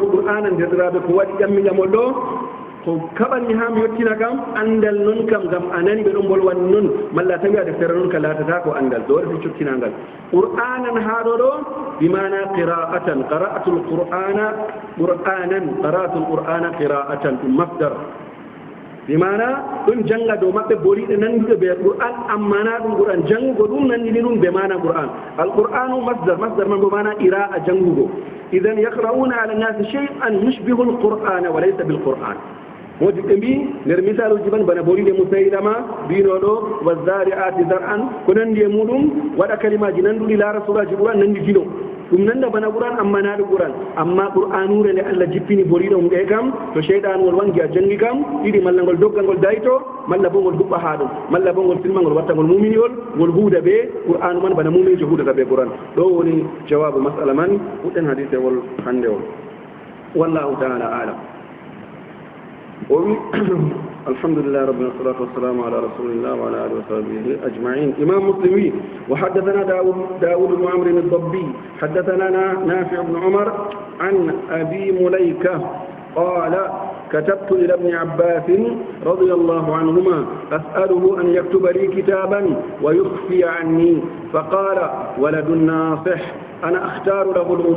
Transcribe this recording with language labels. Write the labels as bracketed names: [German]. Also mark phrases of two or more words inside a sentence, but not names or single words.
[Fula] qur'ana nderɗiraɓe ko waɗi ƴammiƴamol ɗo ko kaɓanmi ha mi yettina kam andal noon kam gam a nani ɓe ɗon bolwani noon malla tawi a deftere noon ka latata ko andal ɗo waɗati cottinangal qur'anan ha ɗo ɗo bimana [Arabic] قراءة قراءة القرآن قرآنا قراءة القرآن قراءة [Fula] ɗum masdar bimana ɗum janga dow maɓɓe boliɗe nanduɗe ɓe qur'an amma na ɗum qur'an jangugo ɗum nandini ɗum ɓe mana qur'an [Arabic] القرآن مصدر [Fula] man bo mana ira'a jangugo [Arabic] إذا يقرؤون على الناس شيئا يشبه القرآن وليس بالقرآن [Fula] modi ɓe mbi nder misaluji man bana boliɗe musaylama mbinoɗo [Arabic] والزارعات زرعا [Fula] ko nandi e muɗum waɗa kalimaji nanduɗi laara suraji qur'an nandi dino ɗum nanda bana qur'an amma naɗo qur'an amma qur'anure nde allah jippini boliɗo mum ɗe kam to sheyɗanugol wangi a jangi kam ɗiɗi malla ngol doggal ngol dayto malla bo ngol huɓɓa ha ɗum malla bo ngol silma ngol watta ngol muminiwol ngol huuda ɓe qur'anu man bana muminijo huudata ɓe qur'an ɗo woni jawabu masala man huɗɗen hadisewol hande o [Arabic] والله تعالى أعلم الحمد لله رب العالمين والصلاة والسلام على رسول الله وعلى آله وصحبه أجمعين إمام مسلم وحدثنا داود بن عمرو الضبي حدثنا نافع بن عمر عن أبي مليكة قال كتبت إلى ابن عباس رضي الله عنهما أسأله أن يكتب لي كتابا ويخفي عني فقال ولد ناصح أنا أختار له